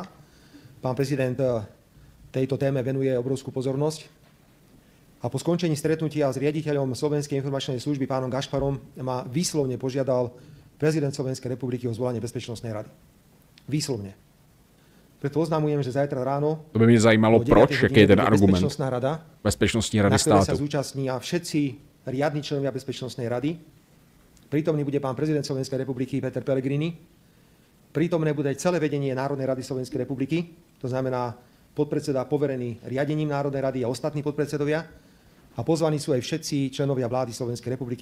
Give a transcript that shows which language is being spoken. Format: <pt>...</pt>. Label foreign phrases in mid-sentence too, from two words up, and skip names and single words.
<sk>Pán prezident tejto téme venuje obrovskú pozornosť. A po skončení stretnutia s riaditeľom Slovenskej informačnej služby pánom Gašparom ma výslovne požiadal prezident Slovenskej republiky o zvolanie Bezpečnostnej rady. Výslovne. Preto oznamujem, že zajtra ráno...</sk> <cs>To by mě zajímalo, proč, jaký je ten argument. Bezpečnostní rady státu.</cs> <sk>Na ktoré sa zúčastnia všetci riadni členovia Bezpečnostnej rady. Prítomný bude pán prezident Slovenskej republiky Peter Pellegrini. Prítomné bude celé vedenie Národnej rady Slovenskej republiky, to znamená podpredseda poverený riadením Národnej rady a ostatní podpredsedovia. A pozvaní sú aj všetci členovia vlády Slovenskej republiky.</sk>